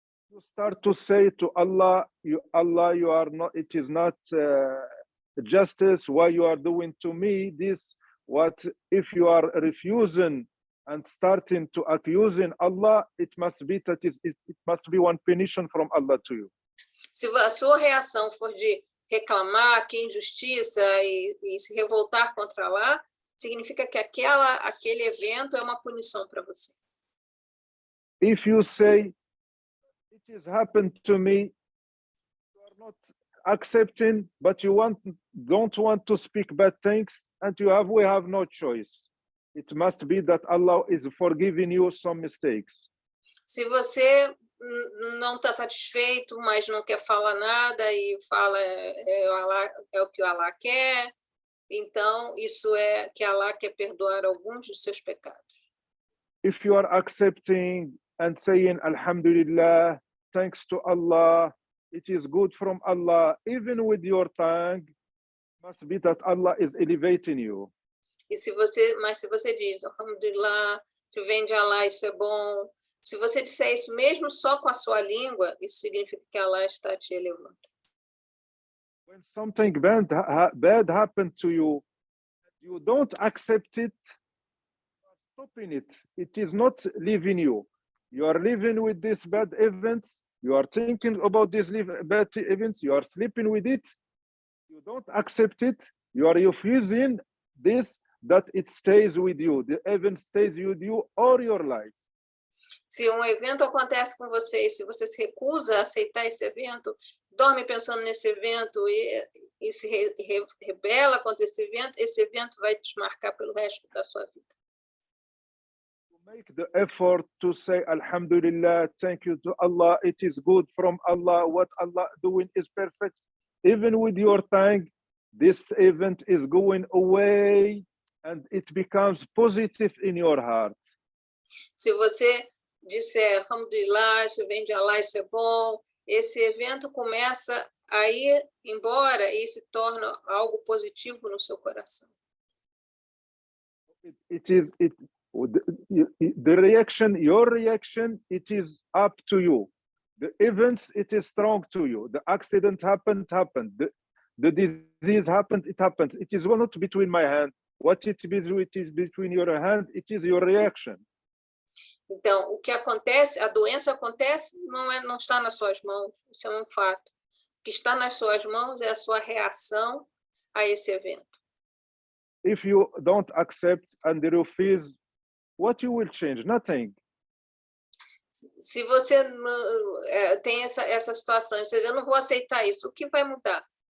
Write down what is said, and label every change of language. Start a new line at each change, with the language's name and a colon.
English: You start to say to Allah, you are not. It is not justice. Why you are doing to me this? What if you are refusing and starting to accusing Allah? It must be that it must be one punition from Allah to you.
Portuguese: Se a sua reação for de reclamar, que injustiça e se revoltar contra Allah, significa que aquele evento é uma punição para você.
English: If you say, it has happened to me, you are not accepting, but you don't want to speak bad things, and we have no choice. It must be that Allah is forgiving you some mistakes.
Portuguese: Se você não está satisfeito, mas não quer falar nada e fala é o que Allah quer, então isso é que Allah quer perdoar alguns dos seus pecados.
English: If you are accepting and saying Alhamdulillah, thanks to Allah, it is good from Allah, even with your tongue, must be that Allah is elevating you.
Portuguese: Mas se você diz Alhamdulillah, se vem de Allah, isso é bom. Se você disser isso mesmo só com a sua língua, isso significa que Allah está te elevando.
English: When something bad happened to you, you don't accept it, you are stopping it. It is not leaving you. You are living with these bad events. You are thinking about these bad events. You are sleeping with it. You don't accept it. You are refusing this, that it stays with you. The event stays with you all your life.
Portuguese: Se um evento acontece com você e se você se recusa a aceitar esse evento, dorme pensando nesse evento e se rebela contra esse evento vai te marcar pelo resto da sua vida.
English: Make the effort to say Alhamdulillah, thank you to Allah, it is good from Allah, what Allah doing is perfect. Even with your tongue, this event is going away and it becomes positive in your heart.
Portuguese: Se você disser Alhamdulillah, isso vem de Allah, isso é bom, esse evento começa a ir embora e se torna algo positivo no seu coração.
English: The reaction, your reaction, it is up to you. The events, it is strong to you. The accident happened. The disease happened, it happens. It is not between my hand. What it is between your hand, it is your reaction.
Portuguese: Então, o que acontece, a doença acontece, não está nas suas mãos, isso é um fato. O que está nas suas mãos é a sua reação a esse evento.
English: If you don't accept and refuse, what you will change? Nothing.
Portuguese: Se você tem essa situação, você diz, eu não vou aceitar isso, o que vai mudar?